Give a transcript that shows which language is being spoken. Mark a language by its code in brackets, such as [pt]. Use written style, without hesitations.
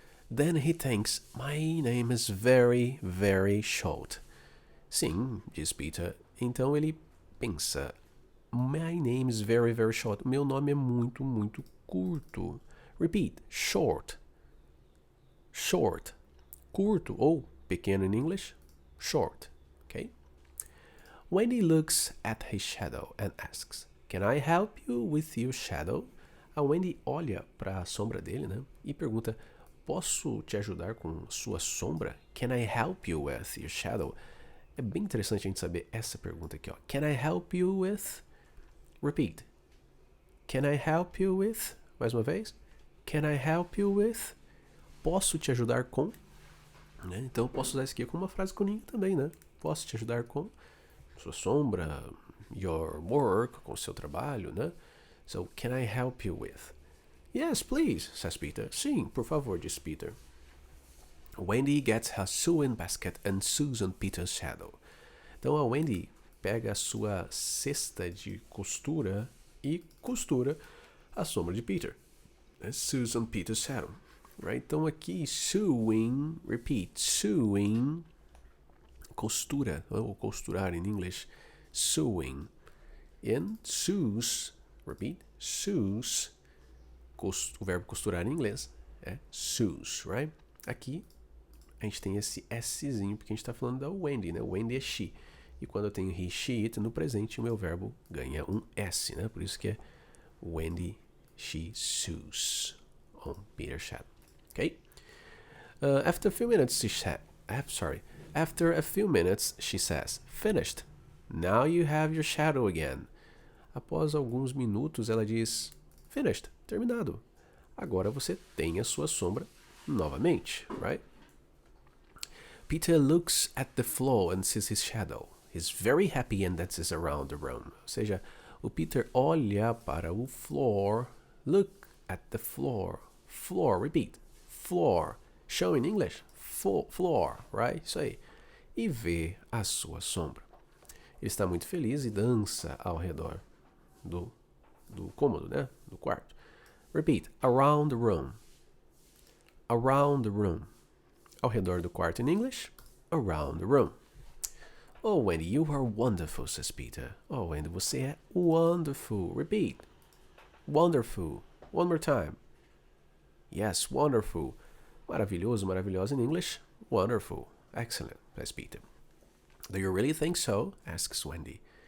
[en] Then he thinks, my name is very, very short. [pt] Sim, diz Peter. Então ele pensa, [en] my name is very, very short. [pt] Meu nome é muito, muito curto. [en] Repeat, short. Short. [pt] Curto ou pequeno em inglês, short. [en] Okay? Wendy looks at his shadow and asks, can I help you with your shadow? [pt] A Wendy olha para a sombra dele, né? E pergunta, posso te ajudar com sua sombra? [en] Can I help you with your shadow? [pt] É bem interessante a gente saber essa pergunta aqui, ó. [en] Can I help you with? Repeat. Can I help you with? [pt] Mais uma vez. [en] Can I help you with? [pt] Posso te ajudar com? Né? Então eu posso usar isso aqui como uma frase coninha também, né? Posso te ajudar com sua sombra, [en] your work, [pt] com o seu trabalho, né? [en] So, can I help you with? Yes, please, says Peter. [pt] Sim, por favor, diz Peter. [en] Wendy gets her sewing basket and sews on Peter's shadow. [pt] Então a Wendy pega a sua cesta de costura e costura a sombra de Peter. [en] Sews on Peter's shadow. Right? Então aqui, sewing, repeat, sewing, [pt] costura, ou costurar em inglês, [en] sewing. And sews, repeat, sews, [pt] o verbo costurar em inglês é sews, right? Aqui a gente tem esse Szinho, porque a gente está falando da Wendy, né? Wendy é she. E quando eu tenho he, she, it, no presente, o meu verbo ganha um S, né? Por isso que é Wendy, [en] she sews on Peter's shadow. Okay? After a few minutes, After a few minutes, she says, finished. Now you have your shadow again. [pt] Após alguns minutos, ela diz, finished, terminado. Agora você tem a sua sombra novamente, right? [en] Peter looks at the floor and sees his shadow. He's very happy and dances around the room. [pt] Ou seja, o Peter olha para o floor. [en] Look at the floor. Floor, repeat. Floor. Show in English. [pt] Floor, right? Isso aí. E vê a sua sombra. Ele está muito feliz e dança ao redor do cômodo, né? Do quarto. [en] Repeat. Around the room. Around the room. [pt] Ao redor do quarto [en] in English. Around the room. Oh, Wendy, you are wonderful, says Peter. [pt] Oh, Wendy, você é wonderful. [en] Repeat. Wonderful. One more time. Yes, wonderful. [pt] Maravilhoso, maravilhosa [en] in English. Wonderful. Excellent, says Peter. Do you really think so? Asks Wendy.